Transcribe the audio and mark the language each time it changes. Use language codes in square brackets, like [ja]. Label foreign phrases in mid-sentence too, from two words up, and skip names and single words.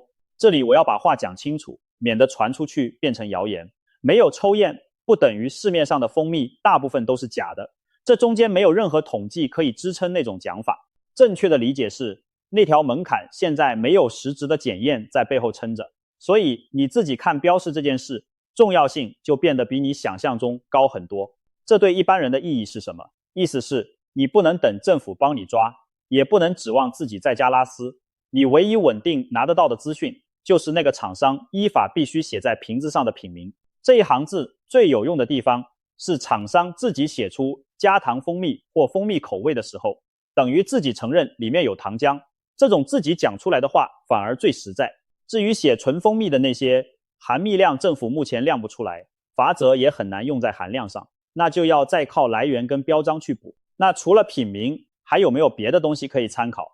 [zh] 這裡我要把話講清楚，免得傳出去變成謠言。沒有抽驗，不等於市面上的蜂蜜大部分都是假的。這中間沒有任何統計可以支撐那種講法。正確的理解是，那條門檻現在沒有實質的檢驗在背後撐着，所以你自己看標示這件事，重要性就變得比你想象中高很多。這對一般人的意義是什麼？意思是你不能等政府幫你抓，也不能指望自己在家拉絲。你唯一穩定拿得到的資訊，就是那個廠商依法必須寫在瓶子上的品名。這一行字最有用的地方是廠商自己寫出加糖蜂蜜或蜂蜜口味的時候，等於自己承認裡面有糖漿。這種自己講出來的話反而最實在。至於寫純蜂蜜的那些含蜜量，政府目前量不出來，罰則也很難用在含量上，那就要再靠來源跟標章去補。那除了品名，還有沒有別的東西可以參考？